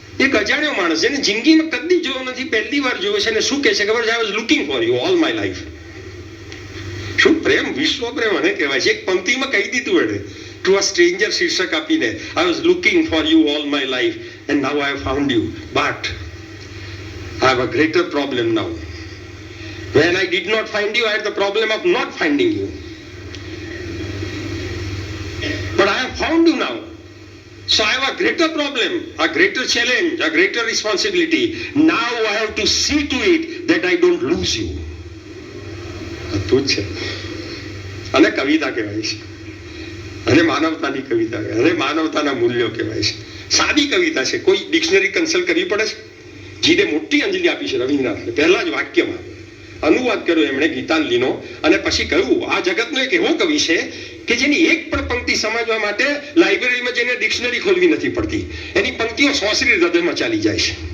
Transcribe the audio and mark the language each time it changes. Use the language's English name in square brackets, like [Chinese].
[Gujarati] એક અજાણ્યો માણસ જેને જિંદગીમાં કદી જોયો નથી, પહેલી વાર જોયો છે. અને શું કહે છે ખબર છે? [English] I was looking for you all my life. [Gujarati] શું પ્રેમ, વિશ્વ પ્રેમ અને કહેવાય છે. એક પંક્તિમાં કહી દીધું એને [English] to a stranger [Gujarati] શીર્ષક આપીને, [English] I was looking for you all my life and now I have found you, but I have a greater problem now. When I did not find you, I had the problem of not finding you. But I have found you now. So I have a greater problem, a greater challenge, a greater responsibility. Now I have to see to it that I don't lose you. [Gujarati] અદ્ભુત છે. અને કવિતા કહેવાય છે, અને માનવતાની કવિતા કહેવાય, અને માનવતાના મૂલ્યો કહેવાય છે. સાદી કવિતા છે, કોઈ ડિક્શનરી કન્સલ્ટ કરવી પડે છે. જીને મોટી અંજલિ આપી છે રવિન્દ્રનાથને, પહેલા જ વાક્યમાં અનુવાદ કર્યો એમણે ગીતાંજલિનો, અને પછી કહ્યું આ જગતનો એક એવો કવિ છે કે જેની એક પણ પંક્તિ સમજવા માટે લાઇબ્રેરીમાં જઈને ડિક્શનરી ખોલવી નથી પડતી, એની પંક્તિઓ સોંસરી હૃદયમાં ચાલી જાય છે.